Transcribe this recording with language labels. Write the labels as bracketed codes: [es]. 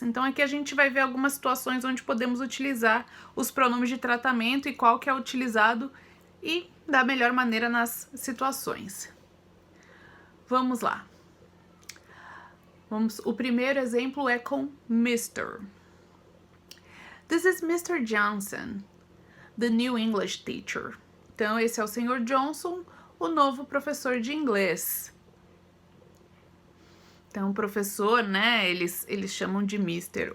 [pt] Então, aqui a gente vai ver algumas situações onde podemos utilizar os pronomes de tratamento e qual que é utilizado e da melhor maneira nas situações. Vamos lá. O primeiro exemplo é com Mr. [en] This is Mr. Johnson, the new English teacher. [pt] Então, esse é o Sr. Johnson, o novo professor de inglês. Então, o professor, né, eles chamam de Mr.